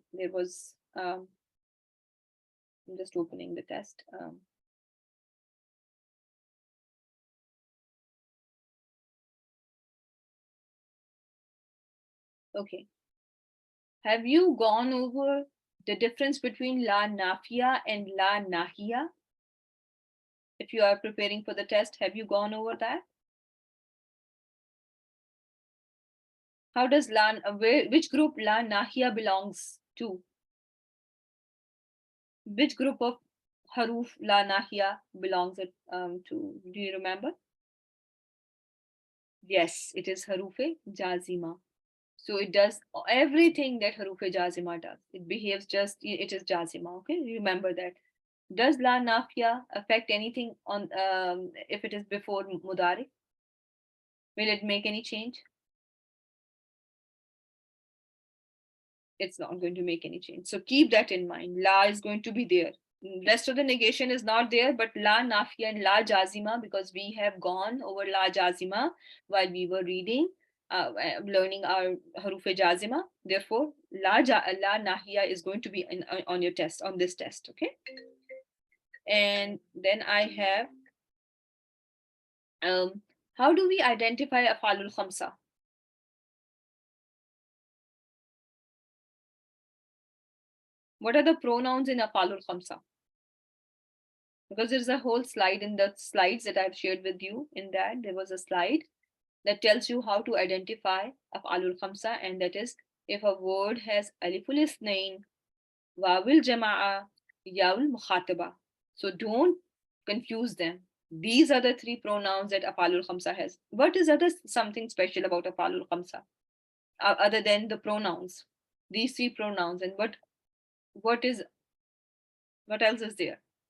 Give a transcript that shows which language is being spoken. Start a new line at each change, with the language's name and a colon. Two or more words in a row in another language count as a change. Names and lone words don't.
English: There was I'm just opening the test. Okay. Have you gone over the difference between
Arabic: لا النافية
English: and
Arabic: لا الناهية?
English: If you are preparing for the test, have you gone over that? How does which group
Arabic: لا الناهية
English: belongs to? Which group of
Arabic: حروف لا الناهية
English: belongs to? Do you remember? Yes, it is
Arabic: حروف جازمة.
English: So it does everything that
Arabic: حروف جازمة
English: does. It behaves just, it is jazima. Okay, remember that. Does
Arabic: لا النافية
English: affect anything on if it is before mudari? Will it make any change? It's not going to make any change. So keep that in mind. La is going to be there. Rest of the negation is not there, but
Arabic: لا النافية
English: and
Arabic: لا الجازمة,
English: because we have gone over
Arabic: لا الجازمة
English: while we were reading, learning our
Arabic: حروف جازمة.
English: Therefore,
Arabic: لا الناهية
English: is going to be on your test, on this test. Okay. And then I have how do we identify
Arabic: الأفعال الخمسة?
English: What are the pronouns in
Arabic: الأفعال الخمسة?
English: Because there's a whole slide in the slides that I've shared with you. In that, there was a slide that tells you how to identify
Arabic: الأفعال الخمسة,
English: and that is if a word has
Arabic: ألف الاثنين، واو الجماعة، ياء المخاطبة.
English: So don't confuse them. These are the three pronouns that
Arabic: الأفعال الخمسة
English: has. What is something special about
Arabic: الأفعال الخمسة
English: other than the pronouns? These three pronouns, and what else is there?